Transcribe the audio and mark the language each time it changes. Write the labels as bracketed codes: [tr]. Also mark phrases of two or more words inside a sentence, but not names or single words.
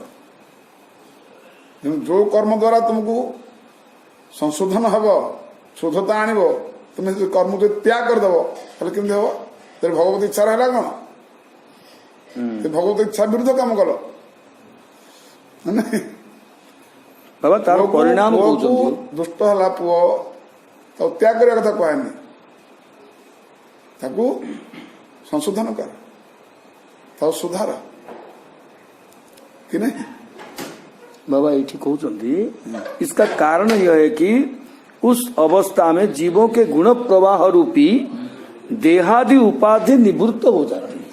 [or] ଯୋଉ କର୍ମ ଦ୍ୱାରା ତୁମକୁ ସଂଶୋଧନ ହବ ଶୁଦ୍ଧତା ଆଣିବ ତୁମେ ସେ କର୍ମ ଯଦି ତ୍ୟାଗ କରିଦବ ତାହେଲେ କେମିତି ହବ ତେବେ ଭଗବତ ଇଚ୍ଛାର ହେଲା କଣ ଭଗବତ ଇଚ୍ଛା ବିରୁଦ୍ଧ କାମ କଲ ବାବା ତାର ପରିଣାମ ଦୁଷ୍ଟ ହେଲା ପୁଅ ତାକୁ ତ୍ୟାଗ କରିବା କଥା କୁହାନି ତାକୁ [hi] संशोधन कर तो सुधार कि नहीं बाबा ये कहते इसका कारण यह है कि उस अवस्था में जीवों के गुण प्रवाह रूपी देहादि उपाधि निवृत्त हो जाती है।